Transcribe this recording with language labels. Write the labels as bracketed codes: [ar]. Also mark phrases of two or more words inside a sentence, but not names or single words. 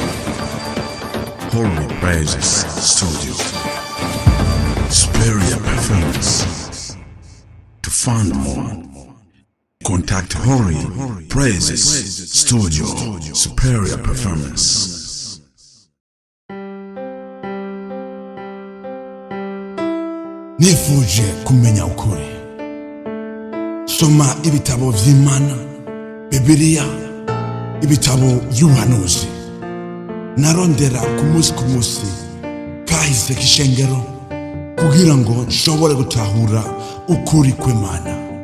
[en] Holy Praises Studio. Superior performance. To find more, contact Holy Praises Studio. Superior performance. [rn] Nifuje kumenya ukuri. Soma ibitabo vy'Imana, Bibiliya, ibitabo y'ubuhanuzi. Narondera ku munsi kahise k'ishengero kugira ngo nshobore gutahura ukuri kw'Imana.